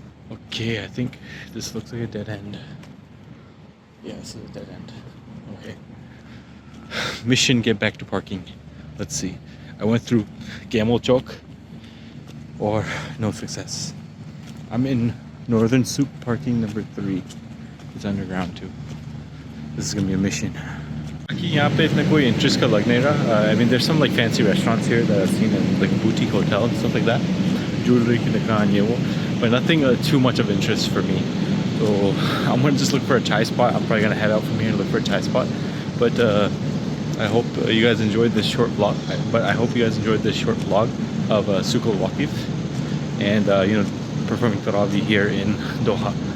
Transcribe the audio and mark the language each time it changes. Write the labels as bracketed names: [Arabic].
[English] Okay, I think this looks like a dead end. Yeah, this is a dead end. Okay. Mission, get back to parking. Let's see. I went through Camel Chowk or no success. I'm in Northern Souq parking number 3. It's underground too. This is gonna be a mission. [Hindi] यहाँ पे इतना कोई interest का लग नहीं रहा. [English] I mean, there's some like fancy restaurants here that I've seen in like boutique hotel and stuff like that. Jewelry [Hindi] की दुकान ये वो, [English] but nothing too much of interest for me. So I'm gonna just look for a chai spot. I'm probably gonna head out from here and look for a chai spot. But I hope you guys enjoyed this short vlog. I hope you guys enjoyed this short vlog of Souq Waqif and you know, performing Taraweeh here in Doha.